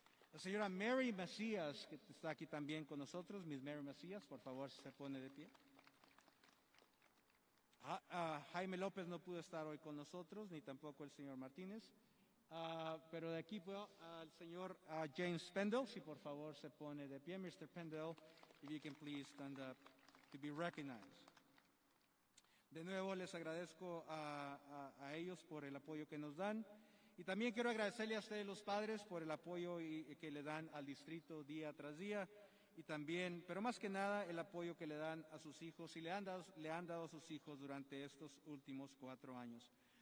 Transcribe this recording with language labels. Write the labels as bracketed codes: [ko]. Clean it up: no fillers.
[es] La señora Mary Macías, que está aquí también con nosotros. Miss Mary Macías, por favor, si se pone de pie. Jaime López no pudo estar hoy con nosotros, ni tampoco el señor Martínez. Pero de aquí veo al señor James Pendle, si por favor se pone de pie. [en] Mr. Pendle, if you can please stand up to be recognized. [es] De nuevo les agradezco a ellos por el apoyo que nos dan. Y también quiero agradecerle a ustedes los padres por el apoyo que le dan al distrito día tras día. Y también, pero más que nada, el apoyo que le dan a sus hijos y le han dado a sus hijos durante estos últimos 4 años.